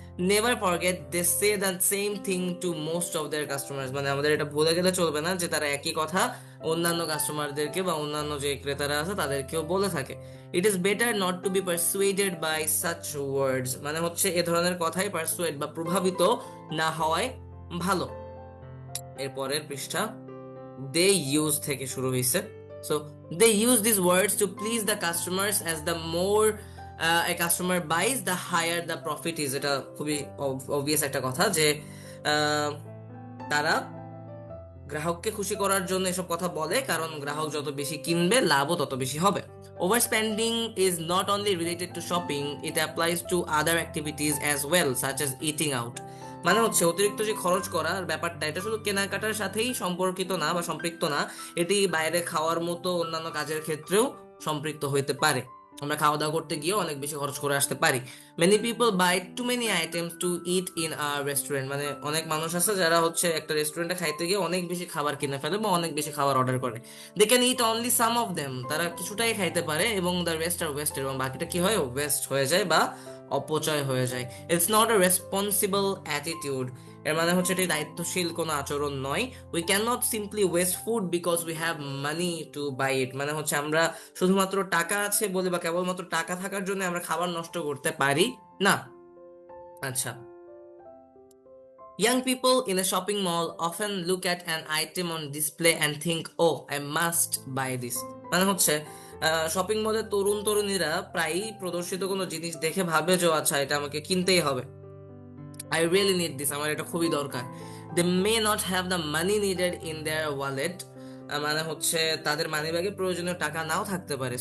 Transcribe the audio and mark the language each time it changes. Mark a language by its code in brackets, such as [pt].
[en] never forget they say the same thing to most of their customers, [bn] মানে আমাদের এটা ভুলে গেলে চলবে না যে তারা একই কথা অন্যান্য কাস্টমারদেরকে বা অন্যান্য যে ক্রেতারা আছে তাদেরকেও বলে থাকে। [en] it is better not to be persuaded by such words, [bn] মানে হচ্ছে এ ধরনের কথাই পারসুয়েড বা প্রভাবিত না হওয়ায় ভালো। এরপরের পৃষ্ঠা দে ইউজ থেকে শুরু হয়েছে। [en] So they use these words to please the customers, as the more a customer buys, the higher the profit is. [bn] এটা খুবই obvious একটা কথা যে তারা গ্রাহককে খুশি করার জন্য এসব কথা বলে, কারণ গ্রাহক যত বেশি কিনবে লাভও তত বেশি হবে। [en] Overspending is not only related to shopping, it applies to other activities as well, such as eating out. [bn] মানে হচ্ছে অতিরিক্ত যে খরচ করার ব্যাপারটা, এটা শুধু কেনাকাটার সাথেই সম্পর্কিত না বা সম্পৃক্ত না, এটি বাইরে খাওয়ার মতো অন্যান্য কাজের ক্ষেত্রেও সম্পৃক্ত হইতে পারে। আমরা খাওয়া দাওয়া করতে গিয়ে অনেক বেশি খরচ করে আসতে পারি। [en] many people buy too many items to eat in a restaurant, [bn] মানে অনেক মানুষ আছে যারা হচ্ছে একটা রেস্টুরেন্টে খাইতে গিয়ে অনেক বেশি খাবার কিনে ফেলে বা অনেক বেশি খাবার অর্ডার করে। [en] they can eat only some of them, [bn] তারা কিছুটাই খাইতে পারে এবং [en] the rest are waste, [bn] এবং বাকিটা কি হয়, ওয়েস্ট হয়ে যায় বা অপচয় হয়ে যায়। [en] it's not a responsible attitude, [bn] এর মানে হচ্ছে এটি দায়িত্বশীল কোনো আচরণ নয়। [en] we can not simply waste food because we have money to buy it, [bn] মানে হচ্ছে আমরা শুধুমাত্র টাকা আছে বলে বা কেবলমাত্র টাকা থাকার জন্য আমরা খাবার নষ্ট করতে পারি না। [en] আচ্ছা, young people in a shopping mall often look at an item on display and think, oh, I must buy this. [bn] মানে হচ্ছে শপিং মলে তরুণ তরুণীরা প্রায়ই প্রদর্শিত কোনো জিনিস দেখে ভাবে যে আচ্ছা এটা আমাকে কিনতেই হবে, [en] I really need this, [bn] আমার এটা খুবই দরকার। [en] they may not have the money needed in their wallet, [bn] মানে হচ্ছে তাদের মানিব্যাগে প্রয়োজনীয় টাকা নাও থাকতে পারে।